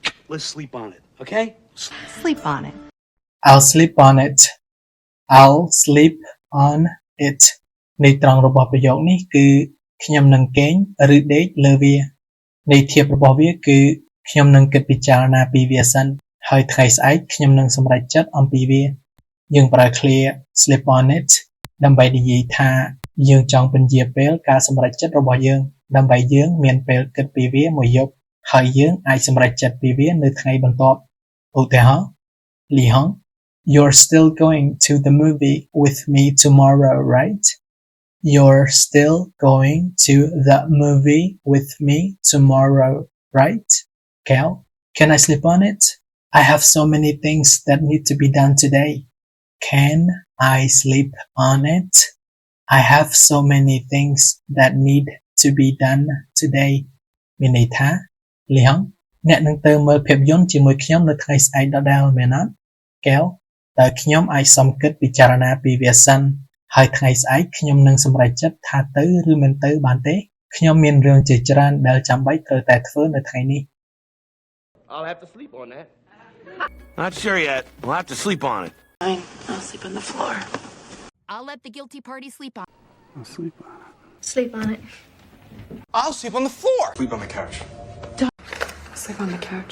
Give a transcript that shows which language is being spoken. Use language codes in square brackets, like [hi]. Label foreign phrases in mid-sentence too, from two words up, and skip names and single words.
[en] let's sleep on it, okay? Sleep on it. I'll sleep on it I'll sleep on it [km] ន័យត្រង់របស់ប្រយោគនេះគឺខ្ញុំនឹងគេងឬដេកលើវាន័យធៀប របស់វាគឺខ្ញុំនឹងគិតពិចារណាពីវាសិនហើយថ្ងៃស្អែកខ្ញុំនឹងសម្រេចចិត្តអំពីវាយើងប្រើ [en] clear sleep on it [km] ដើម្បីនិយាយថាយើងចង់ពន្យាពេលការសម្រេចចិត្តរបស់យើងដើម្បីយើងមានពេលគិតពីវាមួយយប់ហើយយើងអាចសម្រេចចិត្តពីវានៅថ្ងៃបន្ទាប់ឧទាហរណ៍ Lee Hong [en] You're still going to the movie with me tomorrow, right? You're still going to the movie with me tomorrow, right? Cal, can I sleep on it? I have so many things that need to be done today. Can I sleep on it? I have so many things that need to be done today. [km] មានន័យថា Lee Hong អ្នកនឹងទៅមើលភាពយន្តជាមួយខ្ញុំនៅថ្ងៃស្អែកដដែលមែនអត់ Cal តើខ្ញុំអាចសំគិតពិចារណាពីវាសិនហើយថ្ងៃស្អែកខ្ញុំនឹងសម្រេចចិត្តថាទៅឬមិនទៅបានទេខ្ញុំមានរឿងជាច្រើនដែលចាំបាច់ត្រូវតែធ្វើនៅថ្ងៃនេះ [en] I'll have to sleep on that. Not sure yet. We'll have to sleep on it. Fine. I'll sleep on the floor. I'll let the guilty party sleep on. I'll sleep on it. Sleep on it. I'll sleep on the floor. Sleep on the couch. Sleep on the couch.